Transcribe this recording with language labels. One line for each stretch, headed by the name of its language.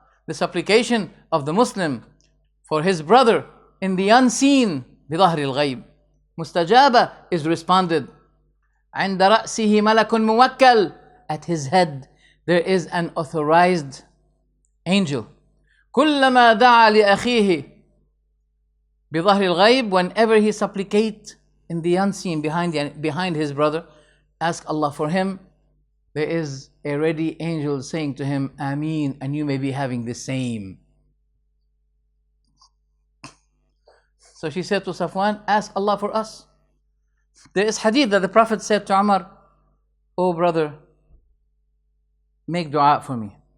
English: The supplication of the Muslim for his brother in the unseen, bi dhahril ghayb.
Arabic: Mustajaba
English: is responded.
Arabic: عند رأسه ملك موكل.
English: At his head there is an authorized angel.
Arabic: كلما دعا لأخيه بظهر الغيب.
English: Whenever he supplicate in the unseen, behind his brother, ask Allah for him, there is a ready angel saying to him, Ameen, and you may be having the same. So she said to Safwan, ask Allah for us. There is hadith that the Prophet said to Umar, "Oh brother, make dua for me.